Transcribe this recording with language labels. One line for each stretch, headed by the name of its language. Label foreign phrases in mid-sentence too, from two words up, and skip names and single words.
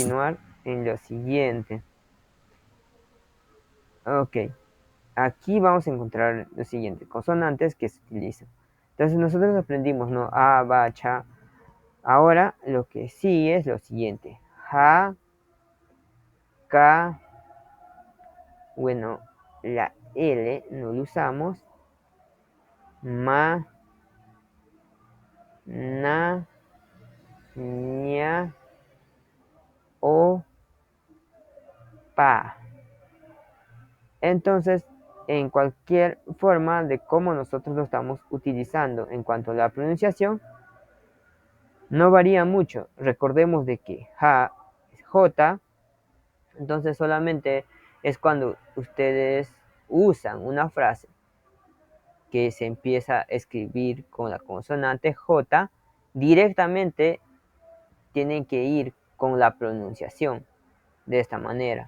Spanish: continuar en lo siguiente. Ok, aquí vamos a encontrar lo siguiente, consonantes que se utilizan. Entonces nosotros aprendimos, ¿no? A, ba, cha. Ahora lo que sigue es lo siguiente. Ja, ka, bueno, la L no lo usamos. Ma, na, ña, o, pa. Entonces, en cualquier forma de cómo nosotros lo estamos utilizando en cuanto a la pronunciación, no varía mucho. Recordemos de que ja es J, entonces solamente es cuando ustedes usan una frase que se empieza a escribir con la consonante J, directamente tienen que ir con la pronunciación de esta manera.